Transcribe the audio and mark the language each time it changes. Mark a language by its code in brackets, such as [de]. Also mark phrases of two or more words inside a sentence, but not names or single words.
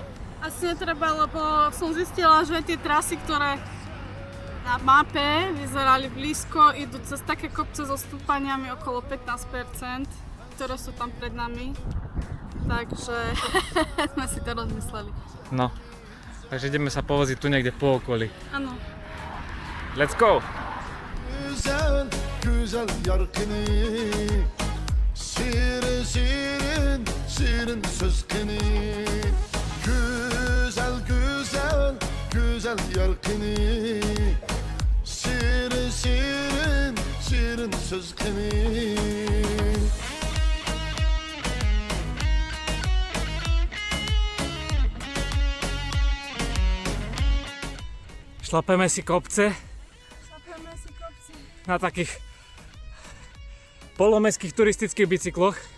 [sk] Asi netreba, lebo som zistila, že tie trasy, ktoré na mape vyzerali blízko, idú cez také kopce so stúpaniami okolo 15%, ktoré sú tam pred nami. Takže sme si to rozmysleli. No, takže ideme sa povoziť tu niekde po okolí. Áno. [en] Let's go! [ug] Güzel, güzel yarkını Şirin, şirin, şirin sözkini Güzel, güzel, güzel yarkını Şirin, şirin, şirin sözkini [sk] Šlapeme si kopce na takých polomestských turistických bicykloch.